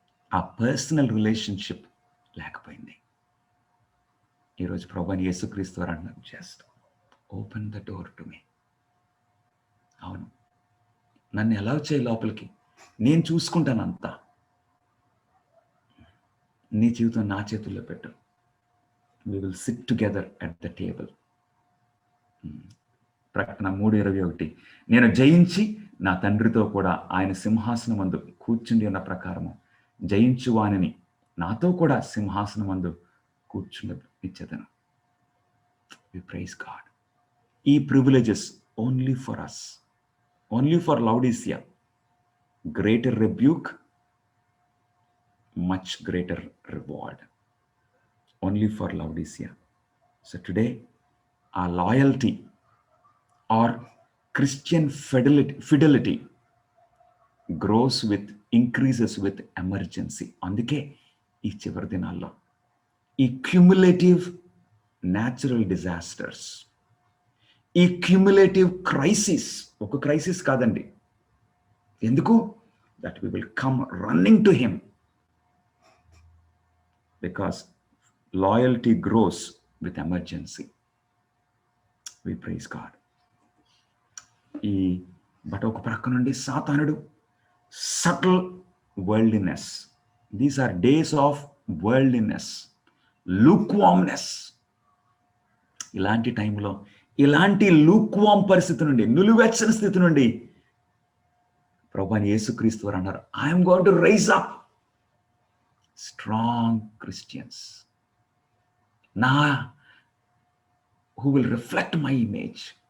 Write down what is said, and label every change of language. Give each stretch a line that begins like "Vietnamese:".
Telugu: ఆ personal relationship లేకపోయింది. ఈరోజు ప్రభువైన యేసుక్రీస్తు వారు అంటున్నారు,
English: Just open the door to me.
Telugu: అవును, నన్ను ఎలా వచ్చాయి లోపలికి, నేను చూసుకుంటాను అంతా. నీ జీవితం నా చేతుల్లో పెట్టు.
English: we will sit together at the table.
Telugu: ప్రకటన 3:21, నేను జయించి నా తండ్రితో కూడా ఆయన సింహాసనం మందు కూర్చుండి ఉన్న ప్రకారము జయించు వానిని నాతో కూడా సింహాసనం మందు కూర్చుండిచ్చేదను.
English: We praise God. ఈ privileges only for us, only for Laodicea. Greater rebuke, much greater reward. Only for Laodicea. So today, our loyalty or Christian fidelity grows with, increases with emergency.
Telugu: అందుకే ఈ చివరి దినాల్లో ఈ క్యుములేటివ్ న్యాచురల్ డిజాస్టర్స్, ఈ cumulative crisis, ఒక crisis కాదండి. ఎందుకు?
English: That we will come running to him, because loyalty grows with emergency. We praise God.
Telugu: But ఒక ప్రక్క నుండి సాతానుడు subtle worldliness.
English: These are days of worldliness, lukewarmness.
Telugu: ఇలాంటి టైంలో, ఇలాంటి లూక్వామ్ పరిస్థితి నుండి, నులివెచ్చని స్థితి నుండి ప్రభువైన యేసుక్రీస్తు వారు అన్నారు,
English: I'm going to raise up strong Christians, who will reflect my image.